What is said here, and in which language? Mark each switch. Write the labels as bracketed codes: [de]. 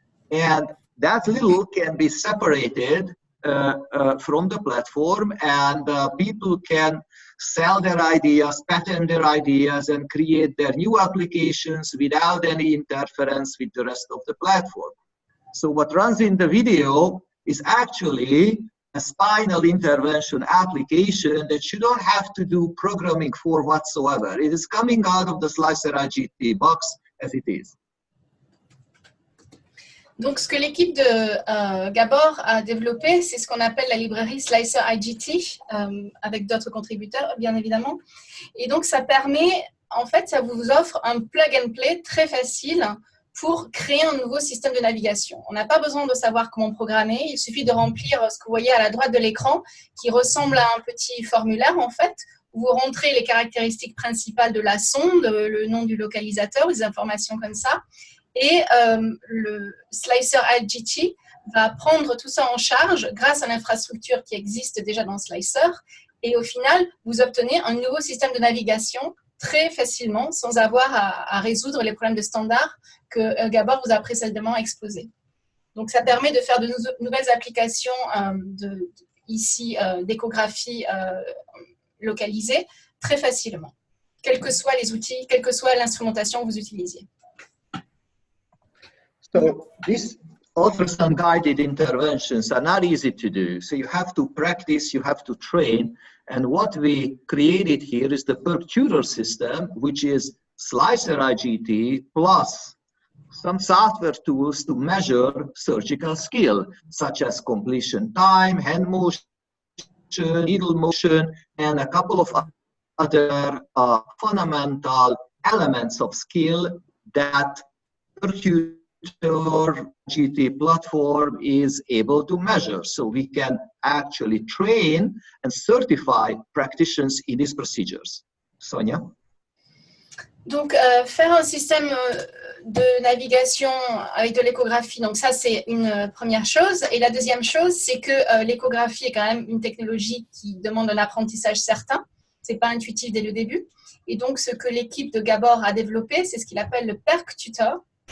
[en] And that little can be separated from the platform, and people can sell their ideas, patent their ideas, and create their new applications without any interference with the rest of the platform. So what runs in the video is actually a spinal intervention application that you don't have to do programming for whatsoever. It is coming out of the Slicer IGT box as it is. [fr] Donc, ce que l'équipe de Gabor a développé, c'est ce qu'on appelle la librairie Slicer IGT, avec d'autres contributeurs, bien évidemment. Et donc, ça permet en fait, ça vous offre un plug and play très facile pour créer un nouveau système de navigation. On n'a pas besoin de savoir comment programmer, il suffit de remplir ce que vous voyez à la droite de l'écran, qui ressemble à un petit formulaire, en fait, où vous rentrez les caractéristiques principales de la sonde, le nom du localisateur, des informations comme ça, et le Slicer IGT va prendre tout ça en charge grâce à l'infrastructure qui existe déjà dans Slicer, et au final, vous obtenez un nouveau système de navigation très facilement, sans avoir à résoudre les problèmes de standard que Gabor vous a précédemment exposés. Donc, ça permet de faire de nouvelles applications ici d'échographie localisée très facilement, quels que soient les outils, quelle que soit l'instrumentation que vous utilisiez. [en] So this offers some guided interventions are not easy to do. So you have to practice, you have to train. And what we created here is the per tutor system, which is Slicer IGT plus some software tools to measure surgical skill, such as completion time, hand motion, needle motion, and a couple of other fundamental elements of skill that per tutor GT platform is able to measure. So we can actually train and certify practitioners in these procedures. Sonia? [fr] Donc, faire un système de navigation avec de l'échographie, donc ça, c'est une première chose. Et la deuxième chose, c'est que l'échographie est quand même une technologie qui demande un apprentissage certain. Ce n'est pas intuitif dès le début. Et donc, ce que l'équipe de Gabor a développé, c'est ce qu'il appelle le PERC Tutor.